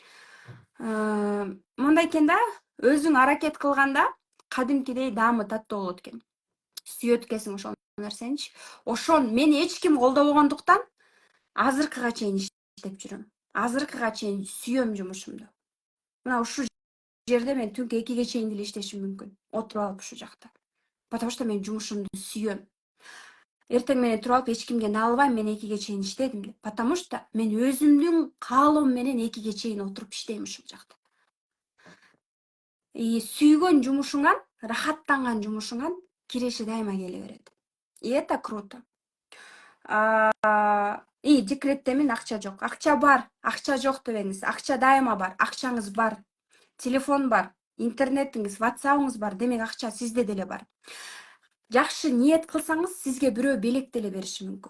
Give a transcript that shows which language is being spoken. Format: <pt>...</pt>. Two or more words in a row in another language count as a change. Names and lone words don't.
<ky>Мындай экен да, өзүң аракет кылганда кадимкидей даамы таттуу болот экен. Сүйөт экенсиң ошол нерсеничи. Ошон мени эч ким колдобогондуктан азыркыга чейин иштеп жүрөм. Азыркыга чейин сүйөм жумушумду. Мына ушул жерде мен түнкү 2ге чейин деле иштешим мүмкүн. Отуруп алып ушул жакта.</ky> <ru>Потому что</ru> <ky>мен жумушумду сүйөм. Эртең менен туруп алып эч кимге налбайм, мен 2ге чейин иштедим деп.</ky> <ru>Потому что</ru> <ky>мен өзүмдүн каалоом менен 2ге чейин отуруп иштейм ушул жакта. Сүйгөн жумушуңан, рахаттанган жумушуңан киреши дайыма келе берет.</ky> <ru>И это круто.</ru> <ky>Декреттемин, акча жок. Акча бар, акча жок дебеңиз. Акча дайыма бар, акчаңыз бар. Телефон бар, интернетиңиз, WhatsApp'ыңыз бар, демек акча сизде деле бар. Жакшы ниет кылсаңыз, сизге бирөө белек деле бериши мүмкүн.</ky>